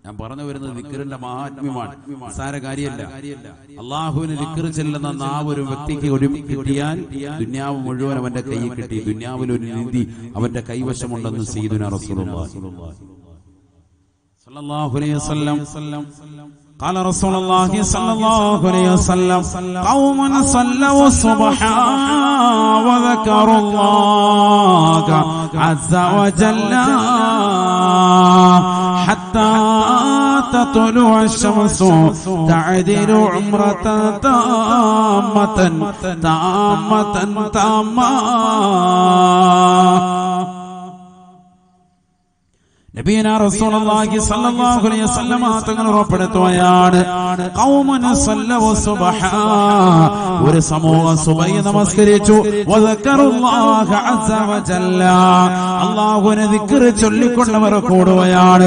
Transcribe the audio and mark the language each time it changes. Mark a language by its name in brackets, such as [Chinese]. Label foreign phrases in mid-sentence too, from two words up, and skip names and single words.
[Malayalam] ഞാൻ പറഞ്ഞു വരുന്നത് ദിക്റിന്റെ മഹാത്മ്യമാണ്, നിസ്സാര കാര്യമല്ല. അള്ളാഹുവിന് ദിക്ർ ചെല്ലുന്ന നാവ് ഒരു വ്യക്തിക്ക് ഒരു കിട്ടിയാൽ ദുനിയാവ് മുഴുവൻ അവന്റെ കയ്യിൽ കിട്ടി. ദുനിയാവിൽ ഒരു നിധി അവന്റെ കൈവശമുണ്ടെന്ന് [Arabic] سيدنا رسول الله صلى الله عليه وسلم. قال رسول الله صلى الله عليه وسلم قوم صلوا الصبح وذكروا الله عز وجل حتى تطلع الشمس تعدل عمرة تامة تامة تامة. نبينا رسول الله صلى الله عليه وسلم [Malayalam] തങ്ങൾ ഉറപ്പെടുത്തുകയാണ്, [Arabic] قوما صلوا الصبح, [Malayalam] ഒരു സമൂഹം സുബഹി നമസ്കരിച്ചു, [Arabic] وذكروا الله عز وجل, [Malayalam] അല്ലാഹുവിനെ ദിക്ർ ചൊല്ലിക്കൊണ്ടവർ കൂടുകയാണ്.